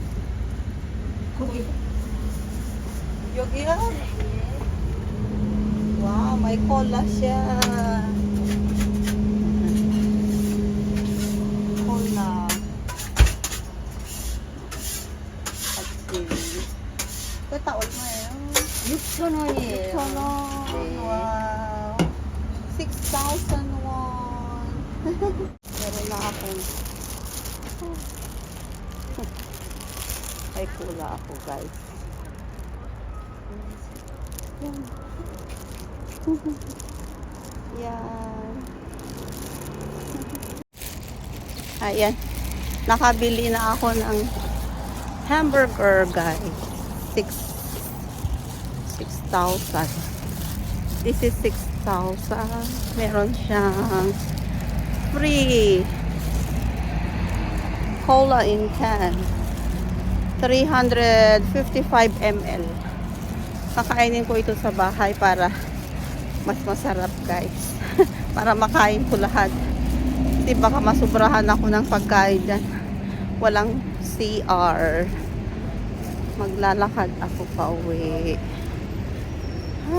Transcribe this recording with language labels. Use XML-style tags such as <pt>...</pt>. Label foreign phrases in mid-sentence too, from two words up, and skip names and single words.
<ko>고기. 여기요?</ko> <tl>Wow, may cola siya. Cola.</tl> <ko>같이. 그다 얼마예요? 6,000원이에요. 6,000원. 네.</ko> <en>Wow. 6,000 won.</en> <tl>Meron na akong may cola ako, guys. Yan. Yan. Ayan. Nakabili na ako ng hamburger, guys.</tl> <en>6,000. This is 6,000.</en> <tl>Meron siyang</tl> <en>free cola in can.</en> <tl>355 ml. Kakainin ko ito sa bahay para mas masarap, guys. Para makain ko lahat. Kasi baka masubrahan ako ng pagkain dyan. Walang CR. Maglalakad ako pa uwi.</tl>